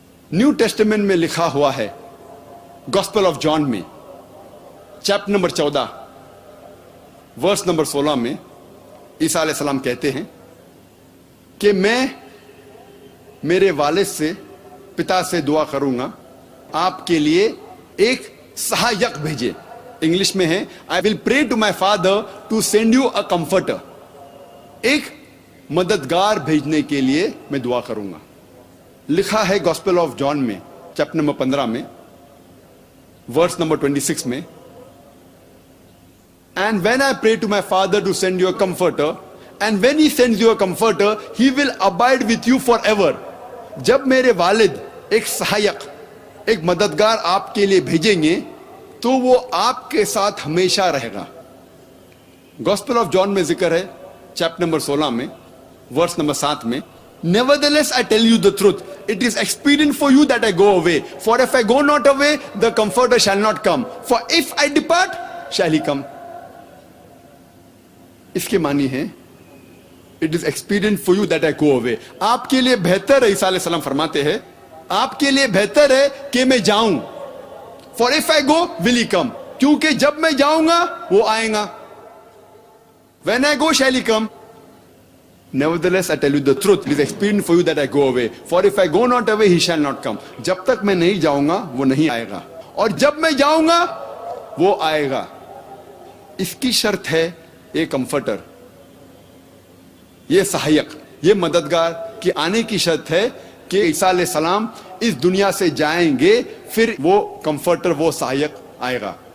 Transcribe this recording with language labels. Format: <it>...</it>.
<ur>New testament میں لکھا ہوا ہے گاسپل آف جان میں چیپٹر نمبر 14 ورس نمبر 16 میں عیسیٰ علیہ السلام کہتے ہیں کہ میں میرے والد سے پتا سے دعا کروں گا آپ کے لیے ایک سہایک بھیجے. انگلش میں ہے</ur> <en>I will pray to my father to send you a comforter.</en> <ur>ایک مددگار بھیجنے کے لیے میں دعا کروں گا. لکھا ہے گاسپل آف جان میں چیپٹر نمبر 15 میں ورس نمبر 26 میں</ur> <en>And when I pray to my father to send you a comforter, and when he sends you a comforter, he will abide with you forever.</en> <ur>جب میرے والد ایک سہایک ایک مددگار آپ کے لیے بھیجیں گے تو وہ آپ کے ساتھ ہمیشہ رہے گا. گاسپل آف جان میں ذکر ہے چیپٹر نمبر 16 میں ورس نمبر 7 میں</ur> <en>Nevertheless I tell you the truth, it is expedient for you that I go away, for if I go not away, the comforter shall not come, for if I depart, shall he come.</en> <ur>اس کے معنی ہے</ur> <en>It is expedient for you that I go away.</en> <ur>آپ کے لیے بہتر ہے, عیسیٰ علیہ السلام فرماتے ہیں آپ کے لیے بہتر ہے کہ میں جاؤں.</ur> <en>For if I go, will he come?</en> <ur>کیونکہ جب میں جاؤں گا وہ آئیں گا.</ur> <en>When I go, shall he come? Nevertheless, I tell you the truth. It is expedient for you that I go away. For if I go not away, he shall not come.</en> <ur>جب تک میں نہیں جاؤں گا وہ نہیں آئے گا, اور جب میں جاؤں گا وہ آئے گا. اس کی شرط ہے یہ کمفرٹر, یہ سہایک, یہ مددگار کے آنے کی شرط ہے کہ عیسیٰ علیہ السلام اس دنیا سے جائیں گے, پھر وہ کمفرٹر, وہ سہایک آئے گا.</ur>